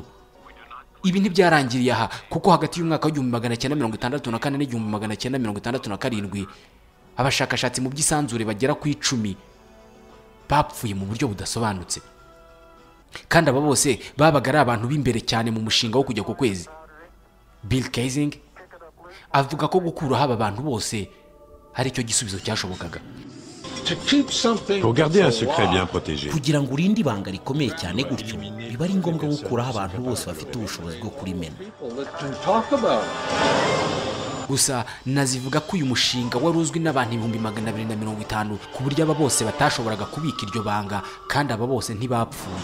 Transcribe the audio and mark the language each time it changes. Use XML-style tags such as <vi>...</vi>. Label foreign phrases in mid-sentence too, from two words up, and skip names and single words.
<rw>Ibi ntibyarangiriye aha, kuko hagati y'umwaka wa 1964 n'1967 abashakashatsi mu by'isanzure bagera ku 10 bapfuye mu buryo budasobanutse. Kandi aba bose babaga ari abantu b'imbere cyane mu mushinga wo kujya ku kwezi. Bill Kaysing avuga ko gukuraho aba bantu bose hari cyo gisubizo cyashobokaga.</rw> <fr>Pour garder un secret bien protégé,</fr> <rw>kugira ngo urinde ibanga rikomeye cyane gutyo biba ari ngombwa gukuraho abantu bose bafite ubushobozi bwo kurimena. Gusa nazivuga ko uyu mushinga wari uzwi n'abantu 250 ku buryo aba bose batashoboraga kubika iryo banga, kandi aba bose ntibapfuye.</rw>